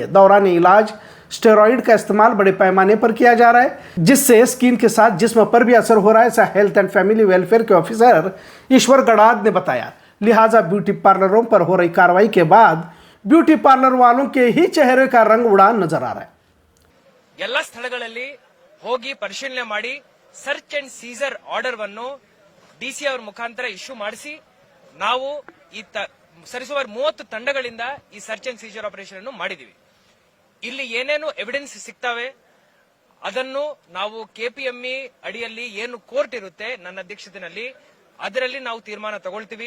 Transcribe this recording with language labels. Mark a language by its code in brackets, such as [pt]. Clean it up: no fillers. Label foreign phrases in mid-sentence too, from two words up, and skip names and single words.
[hi] दौरान इलाज स्टेरॉइड का इस्तेमाल बड़े पैमाने पर किया जा रहा है, जिससे स्किन के साथ जिस्म पर भी असर हो रहा है, ऐसा [en] health and family welfare [hi] के ऑफिसर ईश्वर गड़ाद ने बताया। लिहाजा [en] beauty parlours [hi] पर हो रही कार्रवाई के बाद [en] beauty parlour [hi] वालों के ही चेहरे का रंग उड़ा नजर आ रहा है। [kn] ಎಲ್ಲ ಸ್ಥಳಗಳಲ್ಲಿ ಹೋಗಿ ಪರಿಶೀಲನೆ ಮಾಡಿ [en] search and seizure order [kn] ವನ್ನು ಡಿಸಿ ಅವರ ಮುಖಾಂತರ ಇಶ್ಯೂ ಮಾಡಿಸಿ ನಾವು ಈ ಸರಿಸುಮಾರು 30 ತಂಡಗಳಿಂದ ಈ [en] search and seizure operation [kn] ಅನ್ನು ಮಾಡಿದೀವಿ. ಇಲ್ಲಿ ಏನೇನು ಎವಿಡೆನ್ಸ್ ಸಿಗ್ತವೆ ಅದನ್ನು ನಾವು ಕೆಪಿಎಂಇ ಅಡಿಯಲ್ಲಿ ಏನು ಕೋರ್ಟ್ ಇರುತ್ತೆ ನನ್ನ ಅಧ್ಯಕ್ಷತೆಯಲ್ಲಿ ಅದರಲ್ಲಿ ನಾವು ತೀರ್ಮಾನ ತಗೊಳ್ತೀವಿ.